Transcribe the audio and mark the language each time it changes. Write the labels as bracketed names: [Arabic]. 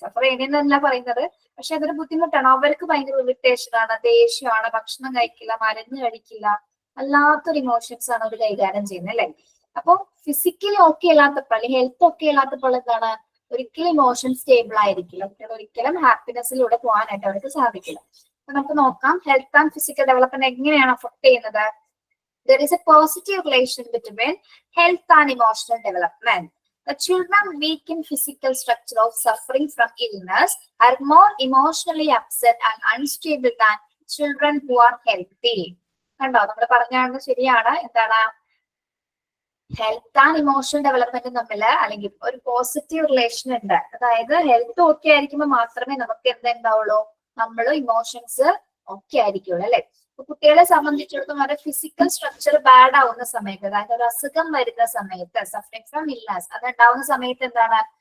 [Malayalam] സഫർ ചെയ്യുന്നതല്ല പറയുന്നത്, പക്ഷെ അതൊരു ബുദ്ധിമുട്ടാണ്. അവർക്ക് ഭയങ്കര ഇറിറ്റേഷൻ ആണ്, ദേഷ്യമാണ്, ഭക്ഷണം കഴിക്കില്ല, മരുന്ന് കഴിക്കില്ല, അല്ലാത്തൊരു ഇമോഷൻസ് ആണ് അവർ കൈകാര്യം ചെയ്യുന്നത് അല്ലെ? അപ്പൊ ഫിസിക്കലി ഓക്കെ അല്ലാത്തപ്പോൾ അല്ലെങ്കിൽ ഹെൽത്ത് ഓക്കെ അല്ലാത്തപ്പോൾ എന്താണ്? ഒരിക്കലും ഇമോഷൻ സ്റ്റേബിൾ ആയിരിക്കില്ല. ഒരിക്കലും ഹാപ്പിനെസ്സിലൂടെ പോകാനായിട്ട് അവർക്ക് സാധിക്കില്ല. അപ്പൊ നമുക്ക് നോക്കാം ഹെൽത്ത് ആൻഡ് ഫിസിക്കൽ ഡെവലപ്മെന്റ് എങ്ങനെയാണ് അഫക്ട് ചെയ്യുന്നത്. [English] There is a positive relation between health and emotional development. The children weak in physical structure of suffering from illness are more emotionally upset and unstable than children who are healthy. [Malayalam] കണ്ടോ, നമ്മൾ പറഞ്ഞാണ് ശരിയാണ്. എന്താണ് health and emotional development തമ്മിൽ അല്ലെങ്കിൽ ഒരു positive relation ഉണ്ട്. അതായത് ഹെൽത്ത് ഓക്കെ ആയിരിക്കുമ്പോൾ മാത്രമേ നമുക്ക് എന്തുണ്ടാവുള്ളൂ? നമ്മൾ ഇമോഷൻസ് ഓക്കെ ആയിരിക്കുള്ളൂ അല്ലെ? കുട്ടികളെ സംബന്ധിച്ചിടത്തോളം അവരുടെ ഫിസിക്കൽ സ്ട്രക്ചർ ബാഡ് ആവുന്ന സമയത്ത്, അതായത് ഒരു അസുഖം വരുന്ന സമയത്ത്, സഫറിംഗ് ഫ്രം ഇൽനസ് അത് ഉണ്ടാവുന്ന സമയത്ത് എന്താണ്?